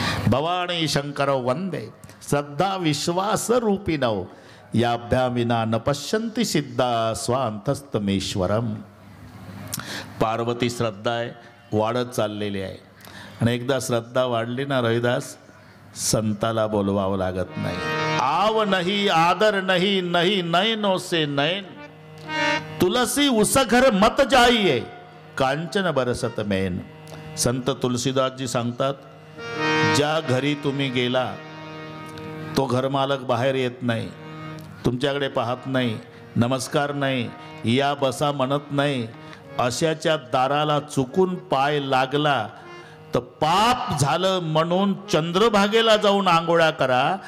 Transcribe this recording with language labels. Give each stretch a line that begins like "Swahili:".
Sanskrit: भवानी शंकर वंदे श्रद्धा विश्वास रूपिणौ याभ्यामिना न पश्यन्ति सिद्धा स्वांतस्तमेश्वरम.
Marathi: पार्वती श्रद्धा आहे, वाढत चाललेली आहे. आणि एकदा श्रद्धा वाढली ना रविदास, संताला बोलवावं लागत नाही.
Hindi: आव नहीं आदर नहीं, नहीं नयनों से नयन, तुलसी उस घर मत जाइए, कांचन बरसत मैन.
Marathi: संत तुलसीदासजी सांगतात, ज्या घरी तुम्ही गेला तो घरमालक बाहेर येत नाही, तुमच्याकडे पाहत नाही, नमस्कार नाही, या बसा म्हणत नाही, अशाच्या दाराला चुकून पाय लागला तर पाप झालं म्हणून चंद्रभागेला जाऊन आंघोळ्या करा.